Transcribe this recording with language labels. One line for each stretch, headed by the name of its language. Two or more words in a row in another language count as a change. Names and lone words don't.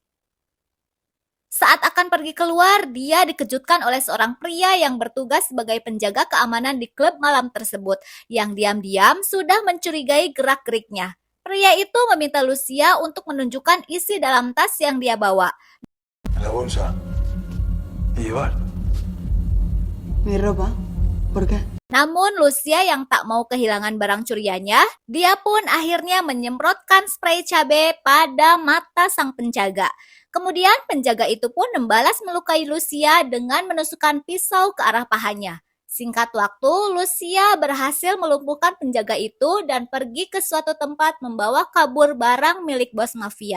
Indonesian: Saat akan pergi keluar, dia dikejutkan oleh seorang pria yang bertugas sebagai penjaga keamanan di klub malam tersebut, yang diam-diam sudah mencurigai gerak-geriknya. Pria itu meminta Lucia untuk menunjukkan isi dalam tas yang dia bawa.
Spanish: La bolsa. ¿Y llevar? Mi ropa. ¿Por qué?
Indonesian: Namun Lucia yang tak mau kehilangan barang curiannya, dia pun akhirnya menyemprotkan spray cabai pada mata sang penjaga. Kemudian penjaga itu pun membalas melukai Lucia dengan menusukkan pisau ke arah pahanya. Singkat waktu, Lucia berhasil melumpuhkan penjaga itu dan pergi ke suatu tempat membawa kabur barang milik bos mafia.